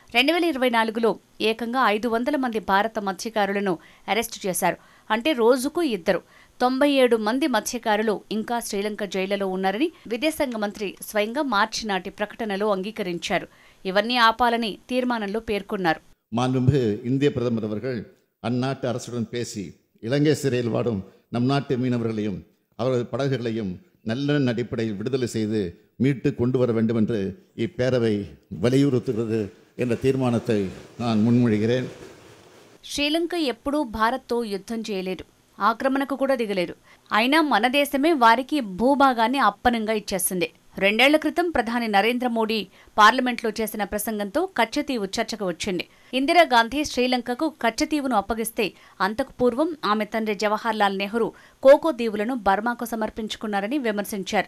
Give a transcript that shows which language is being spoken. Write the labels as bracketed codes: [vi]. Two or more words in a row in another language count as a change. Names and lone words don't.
[te] 2024లో ఏకంగా 500 మంది భారత మత్స్యకారులను అరెస్టు చేశారు. అంటే రోజుకు 2. 97 మంది మత్స్యకారులు ఇంకా శ్రీలంక జైళ్లలో ఉన్నారని విదేశాంగ మంత్రి స్వయంగా మార్చి నాటి ప్రకటనలో అంగీకరించారు. ఇవన్నీ ఆపాలని తీర్మానంలో పేర్కొన్నారు. [ta] மாண்புமிகு இந்திய பிரதமர் அவர்கள் அந்நாட்டு அரசுடன் பேசி இலங்கை சிறையில் வாடும் நம் நாட்டு மீனவர்களையும் அவரது படகுகளையும் நல்லெண்ண அடிப்படையில் விடுதலை செய்து மீட்டு கொண்டு வர வேண்டும் என்று இப்பேரவை வலியுறுத்துகிறது என்ற தீர்மானத்தை நான் முன்மொழிகிறேன். [te] శ్రీలంక ఎప్పుడూ భారత్తో యుద్ధం చేయలేదు, ఆక్రమణకు కూడా దిగలేదు. అయినా మన దేశమే వారికి భూభాగాన్ని అప్పనంగా ఇచ్చేసింది. 2 ఏళ్ల క్రితం ప్రధాని నరేంద్ర మోడీ పార్లమెంట్లో చేసిన ప్రసంగంతో కచ్చతీవు చర్చకు వచ్చింది. ఇందిరాగాంధీ శ్రీలంకకు కచ్చతీవును అప్పగిస్తే అంతకు పూర్వం ఆమె తండ్రి జవహర్లాల్ నెహ్రూ కోకో దీవులను బర్మాకు సమర్పించుకున్నారని విమర్శించారు.